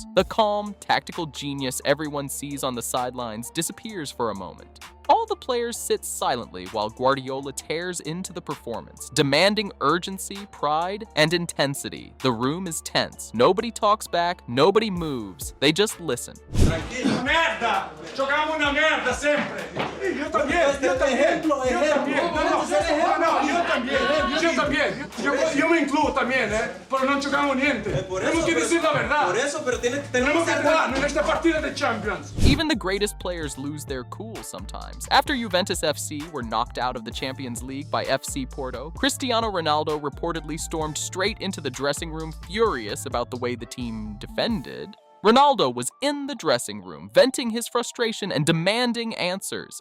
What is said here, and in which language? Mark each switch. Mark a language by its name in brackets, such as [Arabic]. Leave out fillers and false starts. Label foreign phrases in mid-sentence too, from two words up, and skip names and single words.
[English] The calm, tactical genius everyone sees on the sidelines disappears for a moment. All the players sit silently while Guardiola tears into the performance, demanding urgency, pride, and intensity. The room is tense. Nobody talks back, nobody moves. They just listen. [Spanish] Tranquilo. [Italian] Merda! Giocavamo una merda sempre! [Spanish] Io también! Io también! Yo me incluyo también, pero no jugamos niente. Tenemos que decir la verdad. Por eso, pero tenemos que jugar en esta partida de Champions. [English] Even the greatest players lose their cool sometimes. After Juventus FC were knocked out of the Champions League by FC Porto, Cristiano Ronaldo reportedly stormed straight into the dressing room furious about the way the team defended. Ronaldo was in the dressing room, venting his frustration and demanding answers.